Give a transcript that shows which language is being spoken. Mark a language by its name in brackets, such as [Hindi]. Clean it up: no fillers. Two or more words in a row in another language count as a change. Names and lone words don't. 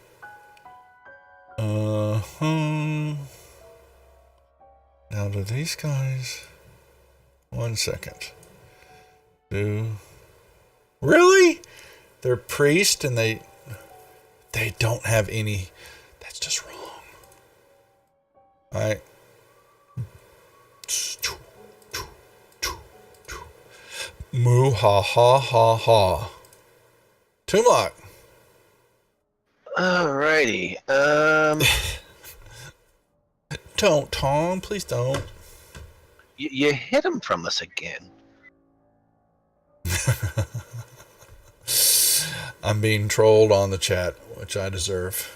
[English] Now do these guys... 1 second. Really? They're priest and they don't have any... That's just wrong. Alright. Moo ha ha ha ha. Toonlock. Alrighty. Don't, Tom. Please don't. You hid him from us again. I'm being trolled on the chat, which I deserve.